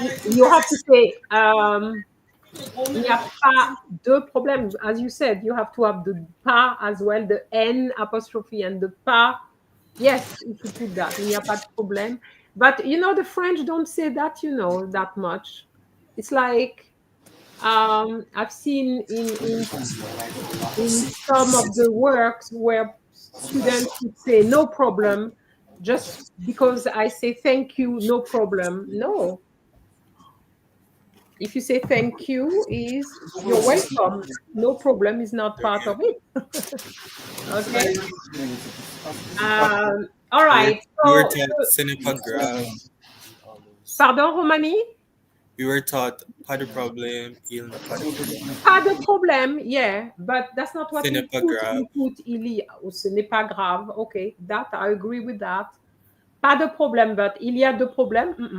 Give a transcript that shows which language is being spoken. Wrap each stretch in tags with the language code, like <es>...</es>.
<en>You have to say</en> <fr>il n'y a pas de problème.</fr> <en>As you said, you have to have the pas as well, the N apostrophe and the pas. Yes, you could put that.</en> <fr>Il n'y a pas de problème.</fr> <en>But the French don't say that, that much. It's like I've seen in some of the works where students would say no problem, Just because I say thank you, no problem. No. If you say thank you, is you're welcome. No problem is not part of it. Okay. All right. We were So, taught cinepagraph.</en> <fr>pardon, Romani?</fr> <en>We were taught</en> <fr>pas de problème, il n'a pas de problème. Pas de problème,</fr> <en>yeah, but that's not what we put. Cinepagraph. We put</en> <fr>il y a, ou ce n'est pas grave.</fr> <en>Okay, that I agree with that.</en> <fr>Pas de problème, but il y a de problèmes.</fr>